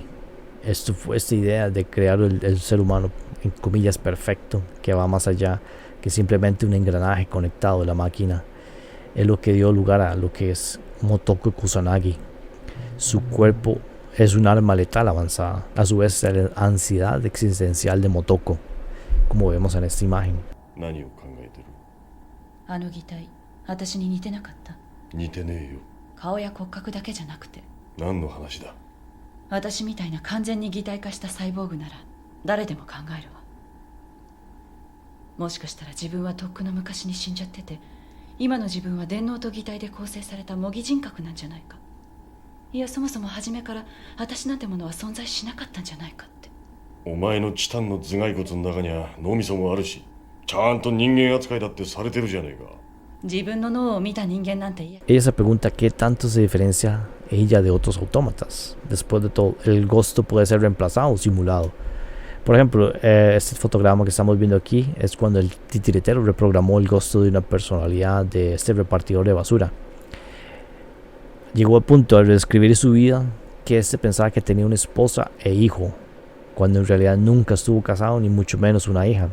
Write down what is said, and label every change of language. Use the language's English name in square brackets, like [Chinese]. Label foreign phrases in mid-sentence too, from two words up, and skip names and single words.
[Spanish] Esto fue esta idea de crear el ser humano, en comillas, perfecto, que va más allá que simplemente un engranaje conectado a la máquina. Es lo que dio lugar a lo que es Motoko Kusanagi. Su cuerpo es un arma letal avanzada. A su vez, la ansiedad existencial de Motoko, como vemos en esta imagen. [Japanese] 何を考えてる？あの擬態、私に似てなかった。似てねえよ。顔や骨格だけじゃなくて、何の話だ？私みたいな完全に擬態化したサイボーグなら誰でも考えるわ。もしかしたら自分はとっくの昔に死んじゃってて、今の自分は電脳と擬態で構成された模擬人格なんじゃないか。いや、そもそも初めから私なんてものは存在しなかったんじゃないかって。お前のチタンの頭蓋骨の中には脳みそもあるし、ちゃんと人間扱いだってされてるじゃねえか。自分の脳を見た人間なんて言え。 [Spanish] Ella se pregunta qué tanto se diferencia ella de otros autómatas. Después de todo, el gusto puede ser reemplazado o simulado. Por ejemplo, este fotograma que estamos viendo aquí es cuando el titiritero reprogramó el gusto de una personalidad de este repartidor de basura. Llegó al punto de reescribir su vida que este pensaba que tenía una esposa e hijo, cuando en realidad nunca estuvo casado ni mucho menos una hija.